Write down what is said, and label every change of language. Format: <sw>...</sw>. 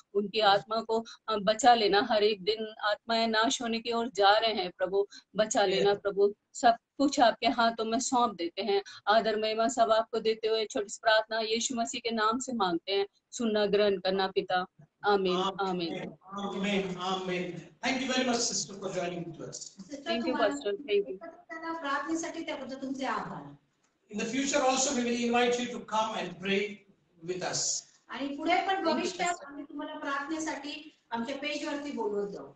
<hi>उनकी आत्मा को बचा लेना। हर एक दिन आत्माएं नाश होने की ओर जा रहे हैं प्रभु, बचा लेना प्रभु। सब कुछ आपके हाथों में सौंप देते हैं। आदर महिमा सब आपको देते हुए छोटी सी प्रार्थना यीशु मसीह के नाम से मांगते हैं। सुनना ग्रहण करना पिता, आमीन आमीन।</hi> <en>Amen. Amen. Thank you very much, sister, for joining with us. Thank you pastor, thank you.</en> <mr>प्रार्थनेसाठी त्याबद्दल तुमचे आभार।</mr> <en>In the future also, we will invite you to come and pray with us.</en> <mr>आणि पुढे पण भविष्यात आम्ही तुम्हाला प्रार्थनेसाठी आमच्या पेज वरती बोलवत जाऊ।</mr>